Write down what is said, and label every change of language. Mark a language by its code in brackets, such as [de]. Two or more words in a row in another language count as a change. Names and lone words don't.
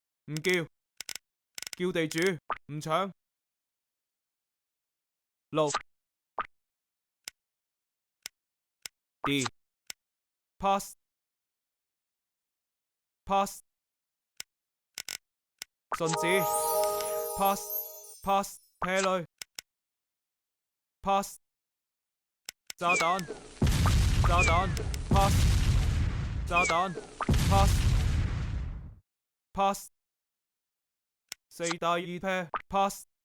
[yue] 唔叫，叫地主，唔搶。6 D pass pass 順子 pass pass 啤女 pass 炸彈炸彈 pass 炸彈 pass pass 4 大2啤 pass